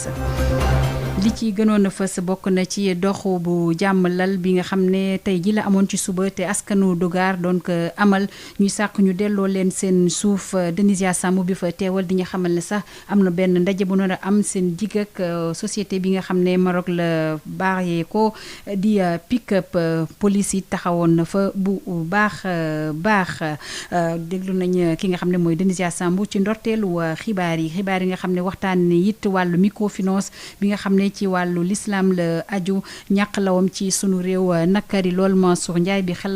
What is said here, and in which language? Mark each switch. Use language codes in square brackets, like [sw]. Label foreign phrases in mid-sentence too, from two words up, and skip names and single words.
[wo] li ci gënoon a fës bokk na ci doxu bu jàmmalal bi nga xam ne tey ji la amoon ci suba te askanu Dougar doon ko amal ñuy sàkk ñu delloo leen seen suuf. Denisia Samb bi fa teewal di nga xamal ne sax am na benn ndaje bu noonu am seen digg ak société bi nga xam ne Maroc la baaxee ko di pick-up police yi taxawoon na fa bu baax déglu nañ ki nga xam ne mooy Denisia Samb ci ndorteelu xibaar yi nga xam ne waxtaan it wàllu microfinance bi nga xam ne ci wàllu l'islam la aju ñàkk lawam ci sunu réew nakari lool Mansour Ndiaye bi xelam